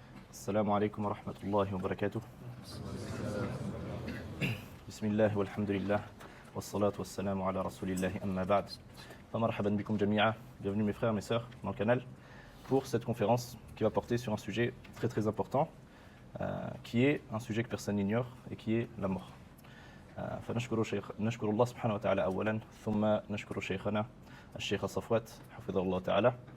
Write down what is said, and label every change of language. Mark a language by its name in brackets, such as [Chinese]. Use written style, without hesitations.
[Arabic] السلام عليكم ورحمة الله وبركاته. بسم الله والحمد لله والصلاة والسلام على رسول الله أما بعد. فمرحبا بكم جميعا. [French] Bienvenue mes frères, mes sœurs dans le canal pour cette conférence qui va porter sur un sujet très très important qui est un sujet que personne n'ignore et qui est la mort. [Arabic] فنشكر الله سبحانه وتعالى أولا ثم نشكر شيخنا الشيخ صفوات حفظه الله تعالى.